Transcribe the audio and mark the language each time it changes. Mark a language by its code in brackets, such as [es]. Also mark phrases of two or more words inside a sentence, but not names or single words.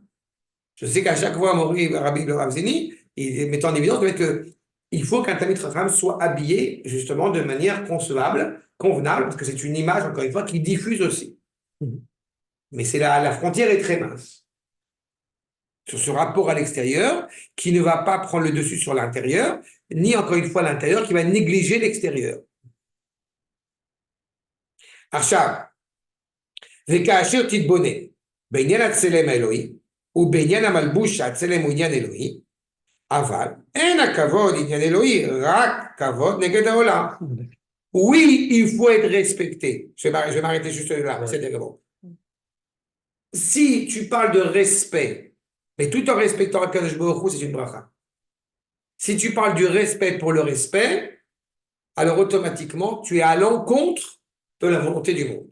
[fr] Je sais qu'à chaque fois, Maury Rabbi le Rav Zeni, il met en évidence qu'il faut qu'un [he] תלמיד חכם [fr] soit habillé justement de manière concevable, convenable, parce que c'est une image, encore une fois, qui diffuse aussi. Mais la frontière est très mince. Sur ce rapport à l'extérieur, qui ne va pas prendre le dessus sur l'intérieur, ni encore une fois l'intérieur, qui va négliger l'extérieur. [he] עכשיו, וכאשר תתבונן בעניין הצלם האלוהי ובעניין המלבוש שהצלם הוא עניין אלוהי, אבל אין הכבוד עניין אלוהי, רק כבוד נגד העולם. [fr] Oui, il faut être respecté. Je vais m'arrêter juste là, c'est bon. Si tu parles de respect, mais tout en respectant [he] הקדוש ברוך הוא, [fr] c'est une bracha. Si tu parles du respect pour le respect, alors automatiquement, tu es à l'encontre de la volonté du monde.